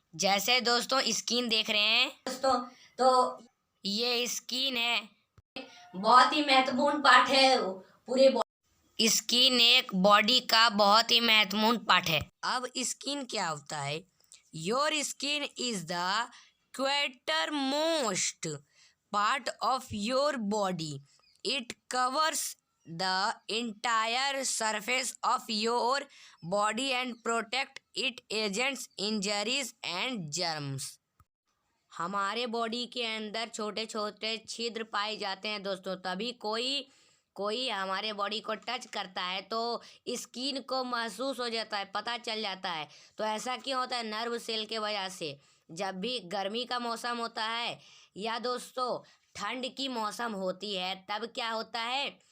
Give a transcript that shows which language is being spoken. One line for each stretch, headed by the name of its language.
Hindi: जैसे दोस्तों स्किन देख रहे हैं दोस्तों, तो ये स्किन है, बहुत ही महत्वपूर्ण पार्ट है पूरे बॉडी। स्किन एक बॉडी का बहुत ही महत्वपूर्ण पार्ट है। अब स्किन क्या होता है?
English: Your skin is the quarter most part of your body.
Hindi: It covers
English: the entire surface of your body and protect it against injuries and germs।
Hindi: हमारे बॉडी के अंदर छोटे छोटे छिद्र पाए जाते हैं दोस्तों। तभी कोई हमारे बॉडी को टच करता है तो स्किन को महसूस हो जाता है, पता चल जाता है। तो ऐसा क्यों होता है? नर्व सेल के वजह से। जब भी गर्मी का मौसम होता है या दोस्तों ठंड की मौसम होती है, तब क्या होता है?